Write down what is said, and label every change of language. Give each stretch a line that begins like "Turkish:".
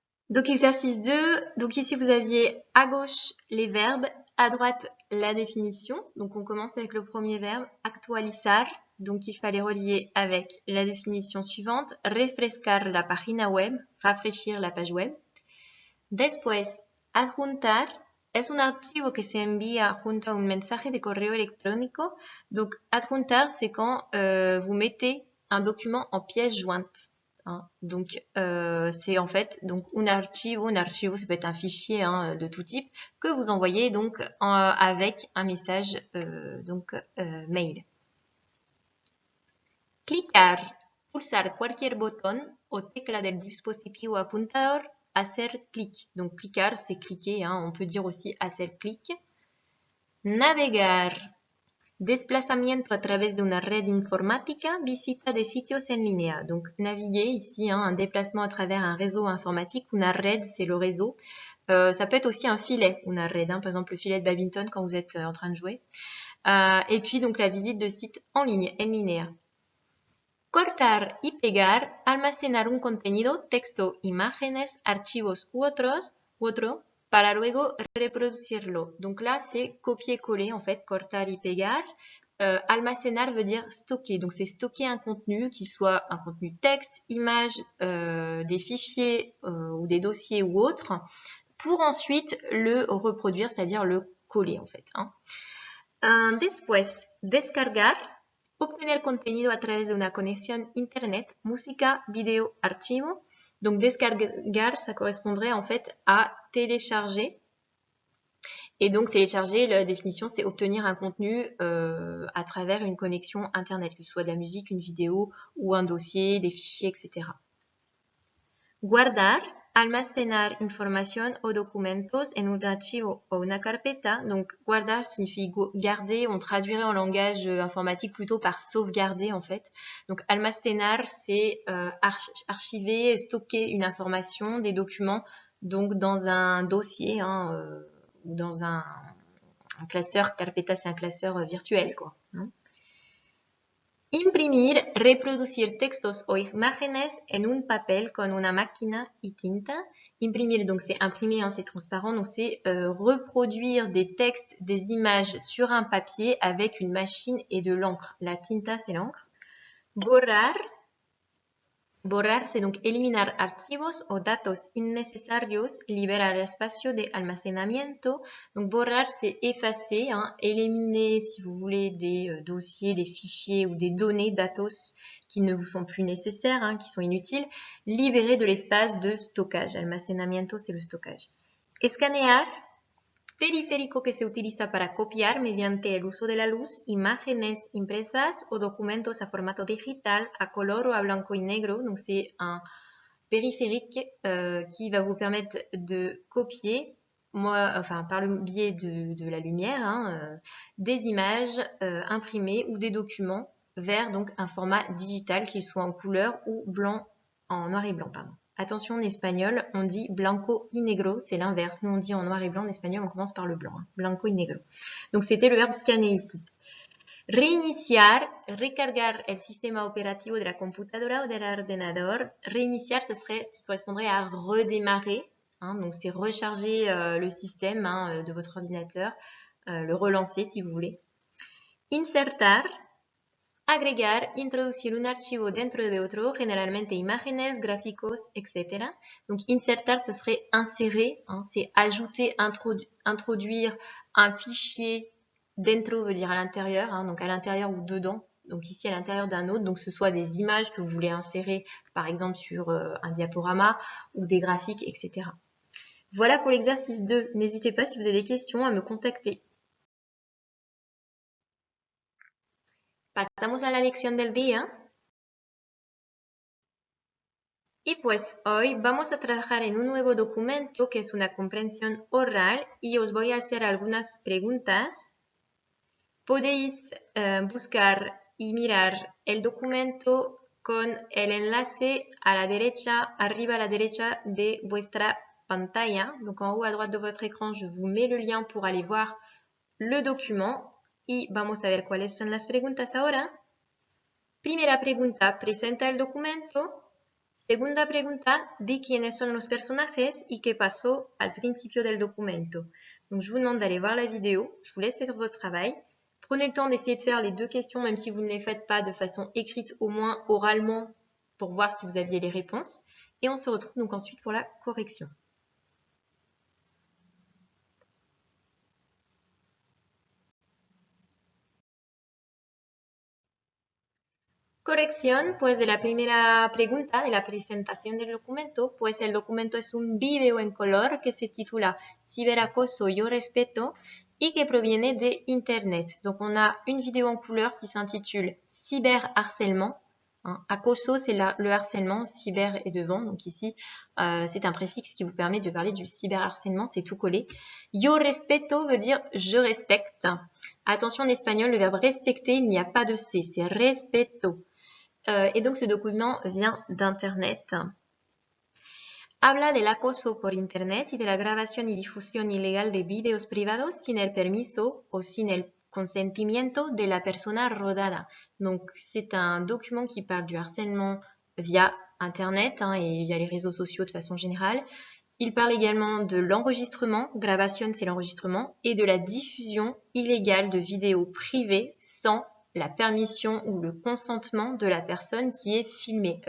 French: Donc exercice 2, donc ici vous aviez à gauche les verbes, à droite la définition. Donc on commence avec le premier verbe, actualizar. Donc il fallait relier avec la définition suivante,
Spanish: refrescar la página web,
French: rafraîchir la page web.
Spanish: Después, adjuntar. Es un archivo que se envía junto a un mensaje de correo electrónico.
French: Donc, adjuntar, c'est quand vous mettez un document en pièce jointe. Donc, c'est en fait donc un archivo, ça peut être un fichier de tout type que vous envoyez donc avec un message mail.
Spanish: Clicar, pulsar cualquier botón o tecla del dispositivo apuntador. Hacer clic.
French: Donc clicar, c'est cliquer. On peut dire aussi hacer clic.
Spanish: Navegar. Desplazamiento a través de una red informática. Visita de sitios en línea.
French: Donc naviguer ici, un déplacement à travers un réseau informatique. Una red, c'est le réseau. Ça peut être aussi un filet, una red. Par exemple, le filet de badminton quand vous êtes en train de jouer. Et puis donc la visite de sites en ligne, en línea.
Spanish: Cortar y pegar, almacenar un contenido, texto, imágenes, archivos u otro, para luego reproducirlo.
French: Donc là, c'est copier-coller, en fait,
Spanish: cortar y pegar.
French: Almacenar veut dire stocker. Donc c'est stocker un contenu, qui soit un contenu texte, image, des fichiers ou des dossiers ou autres, pour ensuite le reproduire, c'est-à-dire le coller, en fait.
Spanish: Después, descargar. Obtener contenido a través de una conexión internet, música, vidéo, archivo.
French: Donc descargar, ça correspondrait en fait à télécharger. Et donc télécharger, la définition, c'est obtenir un contenu à travers une connexion internet, que ce soit de la musique, une vidéo ou un dossier, des fichiers, etc.
Spanish: Guardar, almacenar información o documentos en un archivo o una carpeta.
French: Donc, guardar signifie garder. On traduirait en langage informatique plutôt par sauvegarder, en fait. Donc, almacenar, c'est archiver, stocker une information, des documents, donc dans un dossier, ou dans un classeur. Carpeta, c'est un classeur virtuel, quoi.
Spanish: Imprimir, reproducir textos o imágenes en un papel con una máquina y tinta.
French: Imprimir, donc c'est imprimer, c'est transparent, donc c'est reproduire des textes, des images sur un papier avec une machine et de l'encre. La tinta, c'est l'encre.
Spanish: Borrar. Borrar,
French: c'est donc
Spanish: eliminar archivos o datos innecesarios, liberar espacio de almacenamiento.
French: Donc borrar, c'est effacer, hein, éliminer, si vous voulez, des dossiers, des fichiers ou des données, datos, qui ne vous sont plus nécessaires, hein, qui sont inutiles. Libérer de l'espace de stockage. Almacenamiento, c'est le stockage. Escanear.
Spanish: Periférico que se utiliza para copiar mediante el uso de la luz imágenes impresas o documentos a formato digital, a color o a blanco y negro.
French: Donc c'est un périphérique qui va vous permettre de copier, par le biais de la lumière, hein, des images imprimées ou des documents vers donc un format digital, qu'il soit en couleur ou blanc, en noir et blanc, pardon. Attention, en espagnol, on dit
Spanish: blanco y negro,
French: c'est l'inverse. Nous, on dit en noir et blanc, en espagnol, on commence par le blanc. Hein.
Spanish: Blanco y negro.
French: Donc, c'était le verbe scanner ici.
Spanish: Reiniciar, recargar el sistema operativo de la computadora o del ordenador.
French: Reiniciar, ce serait ce qui correspondrait à redémarrer. Hein, donc, c'est recharger le système hein, de votre ordinateur, le relancer si vous voulez.
Spanish: Insertar. Agregar, introducir un archivo dentro de otro, generalmente imágenes, gráficos, etc.
French: Donc, insertar, ce serait insérer, hein, c'est ajouter, introduire un fichier. Dentro veut dire à l'intérieur, hein, donc à l'intérieur ou dedans. Donc ici à l'intérieur d'un autre, donc ce soit des images que vous voulez insérer, par exemple sur un diaporama ou des graphiques, etc. Voilà pour l'exercice 2. N'hésitez pas si vous avez des questions à me contacter.
Spanish: Pasamos a la lección del día. Y pues hoy vamos a trabajar en un nuevo documento que es una comprensión oral y os voy a hacer algunas preguntas. Podéis buscar y mirar el documento con el enlace a la derecha, arriba a la derecha de vuestra pantalla.
French: Donc en haut à droite de votre écran, je vous mets le lien pour aller voir le document.
Spanish: Y vamos a ver cuáles son las preguntas ahora. Primera pregunta, presenta el documento. Segunda pregunta, di quiénes
French: sont
Spanish: los personajes y qué pasó al principio del documento.
French: Donc, je vous demande d'aller voir la vidéo. Je vous laisse faire votre travail. Prenez le temps d'essayer de faire les deux questions, même si vous ne les faites pas de façon écrite, au moins oralement, pour voir si vous aviez les réponses. Et on se retrouve donc ensuite pour la correction.
Spanish: Corrección, pues de la primera pregunta, de la presentación del documento, pues el documento es un video en color que se titula Ciberacoso, yo respeto y que proviene de Internet.
French: Donc on a une vidéo en couleur qui s'intitule Cyberharcèlement. Hein, acoso, c'est le harcèlement, cyber est devant, donc ici c'est un préfixe qui vous permet de parler du cyberharcèlement, c'est tout collé.
Spanish: Yo respeto
French: veut dire je respecte. Attention en espagnol, le verbe respecter, il n'y a pas de C, c'est respeto. Et donc ce document vient d'Internet.
Spanish: Habla del acoso por Internet y de la grabación y difusión ilegal de videos privados sin el permiso o sin el consentimiento de la persona rodada.
French: Donc c'est un document qui parle du harcèlement via Internet hein, et via les réseaux sociaux de façon générale. Il parle également de l'enregistrement, grabación c'est l'enregistrement, et de la diffusion illégale de vidéos privées sans la permission ou le consentement de la personne qui est filmée.